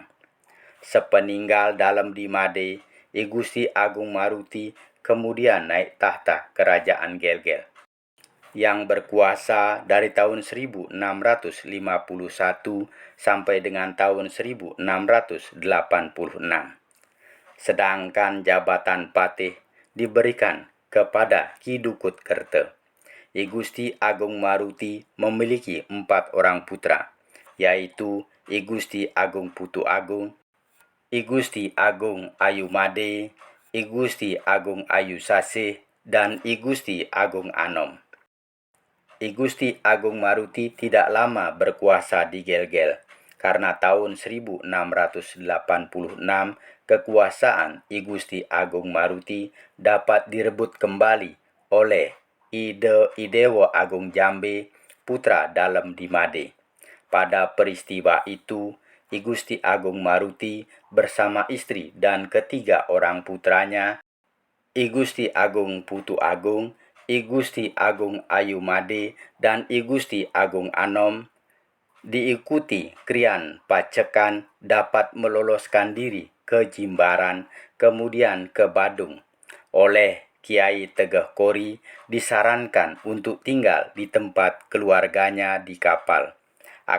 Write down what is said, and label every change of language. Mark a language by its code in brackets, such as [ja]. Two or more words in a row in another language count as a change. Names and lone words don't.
[id] Sepeninggal Dalem di Made, I Gusti Agung Maruti kemudian naik tahta kerajaan Gel-Gel, yang berkuasa dari tahun 1651 sampai dengan tahun 1686. Sedangkan jabatan patih diberikan kepada Ki Dukut Kerte. I Gusti Agung Maruti memiliki 4 orang putra, yaitu I Gusti Agung Putu Agung, I Gusti Agung Ayu Made, I Gusti Agung Ayu Sasih, dan I Gusti Agung Anom. I Gusti Agung Maruti tidak lama berkuasa di Gel-Gel, karena tahun 1686 kekuasaan I Gusti Agung Maruti dapat direbut kembali oleh I Dewo Agung Jambe, putra Dalem di Made. Pada peristiwa itu, I Gusti Agung Maruti bersama istri dan ketiga orang putranya, I Gusti Agung Putu Agung, I Gusti Agung Ayu Made, dan I Gusti Agung Anom, diikuti Krian Pacekan, dapat meloloskan diri ke Jimbaran, kemudian ke Badung. Oleh Kiai Tegeh Kori disarankan untuk tinggal di tempat keluarganya di kapal.